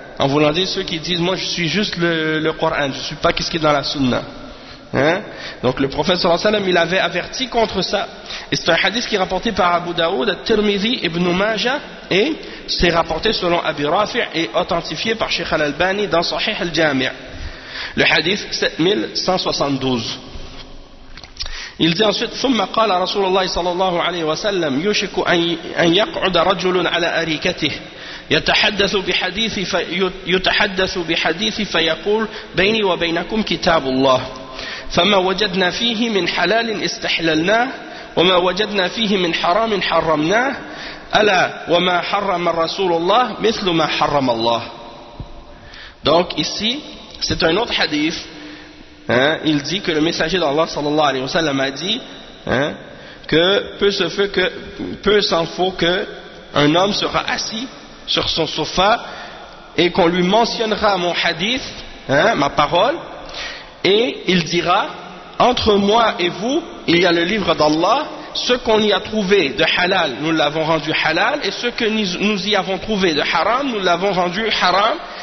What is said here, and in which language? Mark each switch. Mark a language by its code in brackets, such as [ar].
[fr] En voulant dire, ceux qui disent, moi je suis juste le Coran, je ne suis pas qu'est-ce qui est dans la Sunna. Hein? Donc le prophète sallallahu alayhi wa sallam, il avait averti contre ça. Et c'est un hadith qui est rapporté par Abu Daoud, Tirmidhi, Ibn Majah, et c'est rapporté selon Abi Rafi' et authentifié par Sheikh Al-Albani dans Sahih Al-Jami'. Le hadith 7172. Il dit ensuite, [ar] ثم قال رسول الله صلى الله عليه وسلم يشك أن يقعد رجل على أريكته يتحدث بحديث فيقول بيني وبينكم كتاب الله فما وجدنا فيه من حلال استحللناه وما وجدنا فيه من حرام حرمناه ألا وما حرم الرسول الله مثل ما حرم الله. [fr] Donc ici c'est un autre hadith. Hein, il dit que le messager d'Allah sallallahu alayhi wa sallam a dit, hein, que peu s'en faut qu'un homme sera assis sur son sofa et qu'on lui mentionnera mon hadith, hein, ma parole, et il dira, entre moi et vous, il y a le livre d'Allah, ce qu'on y a trouvé de halal, nous l'avons rendu halal, et ce que nous y avons trouvé de haram, nous l'avons rendu haram.